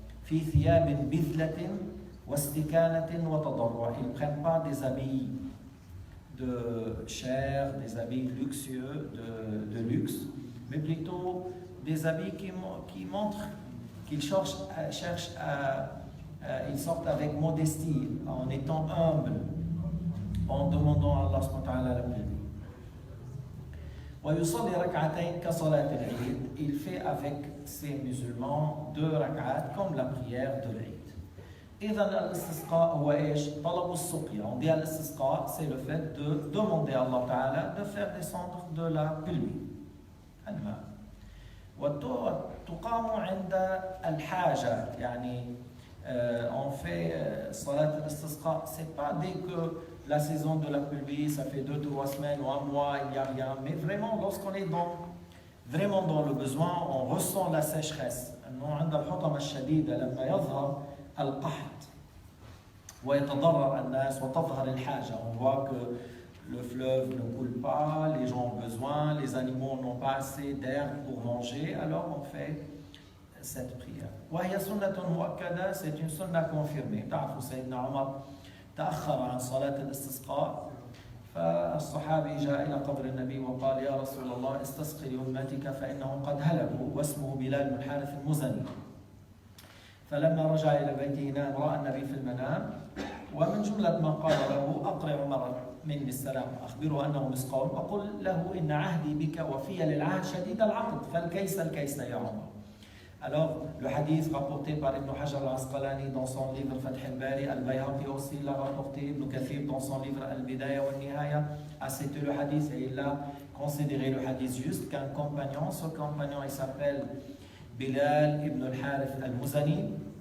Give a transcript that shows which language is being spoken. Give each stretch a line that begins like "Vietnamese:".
Arabic: في ثياب بذلة واستكانة وتضرع,
French: ils ne prennent pas des habits de chair, des habits luxueux, de luxe, mais plutôt des habits qui montrent qu'ils cherchent à ils sortent avec modestie, en étant humbles, en demandant à Allah subhanahu wa ta'ala la pluie.
Arabic: ويصلي ركعتين كصلاة العيد,
French: il fait avec ces musulmans 2 rak'at comme la prière de l'Eid.
Arabic: إذن الاستسقاء هو إيش؟ طلب السقيا.
French: On dit الاستسقاء, c'est le fait de demander à Allah ta'ala de faire descendre de la pluie.
Arabic: الماء. وتقام عند الحاجة, يعني
French: on fait salat al-istisqa, c'est pas dès que la saison de la pluie, ça fait 2-3 semaines ou 1 mois, il n'y a rien, mais vraiment lorsqu'on est vraiment dans le besoin, on ressent la sécheresse.
Arabic: عند الحطمة الشديدة لما يظهر القحط ويتضرر الناس وتظهر الحاجة.
French: On voit que le fleuve ne coule pas, les gens ont besoin, les animaux n'ont pas assez d'air pour manger, alors on fait cette prière.
Arabic: وهي سنة مؤكدة,
French: c'est une sunna confirmée.
Arabic: تعرفوا سيدنا عمر تأخر عن صلاة الاستسقاء, فالصحابي جاء إلى قبر النبي وقال يا رسول الله استسقي لأمتك فإنهم قد هلكوا, واسمه بلال بن حارث المزني. فلما رجع إلى بيته نام, رأى النبي في المنام, ومن جملة ما قال له أقرأ عمر مني السلام أخبره أنه مسقون وقل له إن عهدي بك وفي للعهد شديد العقد فالكيس الكيس يا عمر.
French: Alors, le hadith rapporté par Ibn Hajar al-Asqalani dans son livre Fath al-Bari, Al-Bayhaqi aussi l'a rapporté, Ibn Kathir dans son livre Al-Bidaya wa al-Nihaya a cité le hadith et il a considéré le hadith juste qu'un compagnon, ce compagnon il s'appelle Bilal ibn al-Harith al-Muzani,